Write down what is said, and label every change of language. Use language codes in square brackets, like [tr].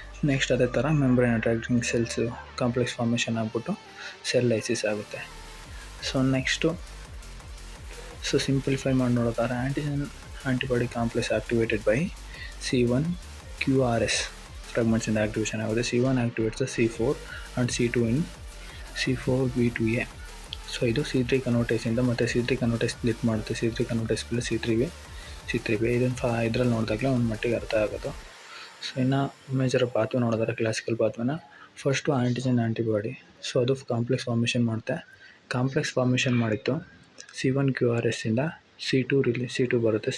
[kn] Next ಅದೇ ಥರ membrane attracting cells complex formation ಆಗಿಬಿಟ್ಟು ಸೆಲ್ ಲೈಸಿಸ್ ಆಗುತ್ತೆ. ಸೊ ನೆಕ್ಸ್ಟು ಸಿಂಪ್ಲಿಫೈ ಮಾಡಿ ನೋಡೋದಾದ್ರೆ antigen antibody complex activated by C1QRS ಫ್ರಾಗ್ಮೆಂಟ್ಸಿಂದ activation ಆಗುತ್ತೆ. [en] C1 activates C4 and C2 in C4B2A. [kn] So ಇದು C3 ಕನ್ವರ್ಟೇಸಿಂದ ಮತ್ತು C3 ಕನ್ವರ್ಟೇಸ್ ಸ್ಪ್ಲಿಟ್ ಮಾಡುತ್ತೆ. C3 ಕನ್ವರ್ಟೇಸ್ ಪ್ಲಸ್ C3B ಇದನ್ನು ಇದರಲ್ಲಿ ನೋಡಿದಾಗಲೇ ಒಂದು ಮಟ್ಟಿಗೆ ಅರ್ಥ ಆಗೋದು. ಸೊ ಇನ್ನು ಮೇಜರ್ ಪಾತ್ವೆ ನೋಡಿದ್ರೆ classical ಪಾತ್ವೆನ first antigen antibody, so ಅದು ಕಾಂಪ್ಲೆಕ್ಸ್ ಫಾರ್ಮೇಷನ್ ಮಾಡುತ್ತೆ. ಕಾಂಪ್ಲೆಕ್ಸ್ ಫಾರ್ಮೇಷನ್ ಮಾಡಿತ್ತು C1QRS ಇಂದ C2 ಬರುತ್ತೆ.